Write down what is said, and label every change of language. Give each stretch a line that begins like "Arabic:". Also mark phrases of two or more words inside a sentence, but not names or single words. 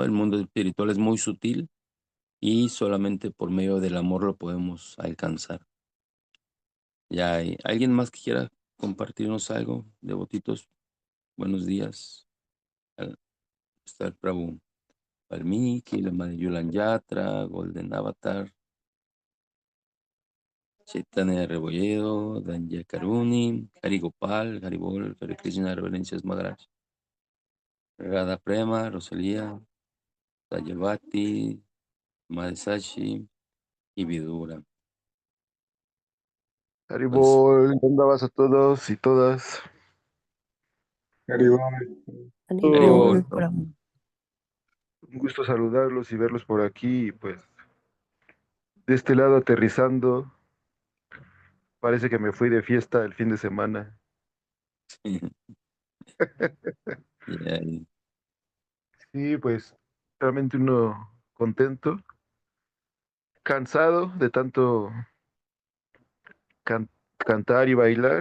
Spanish: El mundo espiritual es muy sutil y solamente por medio del amor lo podemos alcanzar. ¿Ya hay alguien más que quiera compartirnos algo, devotitos? Buenos días. Está el Prabhu Valmiki, la Madre Yulan Yatra, Golden Avatar, Chaitanya Rebolledo, Danya Karuni, Hari Gopal, Haribol, Hare Krishna, Reverencias Maharaj, Radha Prema, Rosalía, Dayavati, Madre Sashi y Vidura. Pues, Haribol, ¿dónde vas a todos y todas? Haribol. Haribol, Haribol, Prabhu. Prabhu. Un gusto saludarlos y verlos por aquí. Pues de este lado aterrizando, parece que me fui de fiesta el fin de semana. Ya, Sí, pues realmente uno contento, cansado de tanto can- cantar y bailar.